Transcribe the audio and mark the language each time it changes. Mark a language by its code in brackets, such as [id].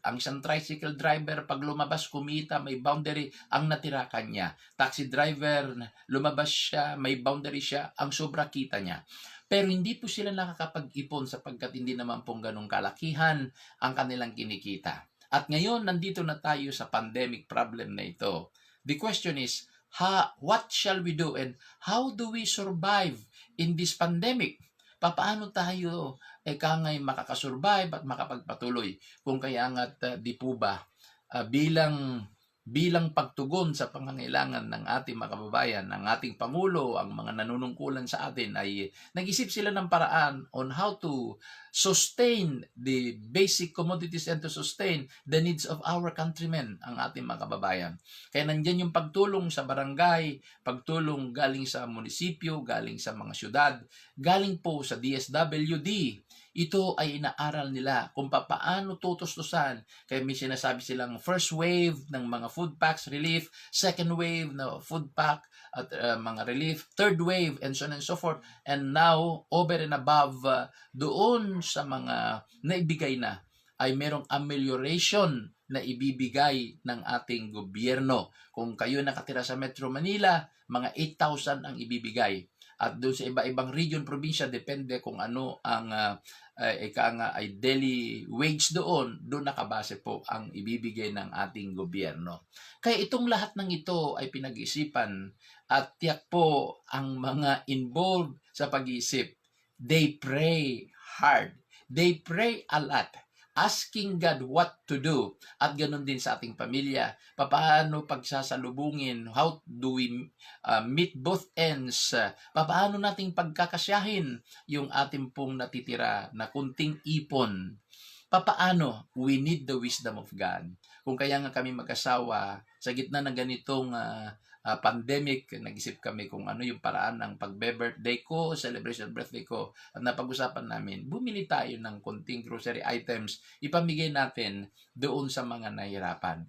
[tl] Ang isang tricycle driver, pag lumabas, kumita, may boundary, ang natira kanya. Taxi driver, lumabas siya, may boundary siya, ang sobra kita niya. Pero hindi po sila nakakapag-ipon sapagkat hindi naman pong ganong kalakihan ang kanilang kinikita. At ngayon, nandito na tayo sa pandemic problem na ito. [en] The question is, what shall we do and how do we survive in this pandemic? [tl] Paano tayo ngay makakasurvive at makapagpatuloy? Kung kaya nga't di po ba bilang pagtugon sa pangangailangan ng ating mga kababayan, ng ating Pangulo, ang mga nanunungkulan sa atin ay nag-isip sila ng paraan [en] on how to sustain the basic commodities and to sustain the needs of our countrymen, [tl] ang ating mga kababayan. Kaya nandyan yung pagtulong sa barangay, pagtulong galing sa munisipyo, galing sa mga syudad, galing po sa DSWD. Ito ay inaaral nila kung paano tutustusan. Kaya may sinasabi silang first wave ng mga food packs relief, second wave na food pack at mga relief, third wave, [en] and so on and so forth. And now, over and above, [tl] doon sa mga naibigay na, ay merong amelioration na ibibigay ng ating gobyerno. Kung kayo nakatira sa Metro Manila, mga 8,000 ang ibibigay. At doon sa iba-ibang region, probinsya, depende kung ano ang ay daily wage doon nakabase po ang ibibigay ng ating gobyerno. Kaya itong lahat ng ito ay pinag-isipan at tiyak po ang mga involved sa pag-iisip. [en] They pray hard. They pray a lot, asking God what to do. [tl] At ganun din sa ating pamilya, paano pagsasalubungin, [en] how do we meet both ends, [tl] paano nating pagkakasyahin yung ating pong natitira na kunting ipon. Paano? [en] We need the wisdom of God. [tl] Kung kaya nga kami mag-asawa, sa gitna ng ganitong pandemic, nag-isip kami kung ano yung paraan ng pagbe-birthday ko, celebration birthday ko, at napag-usapan namin, bumili tayo ng konting grocery items, ipamigay natin doon sa mga nahihirapan.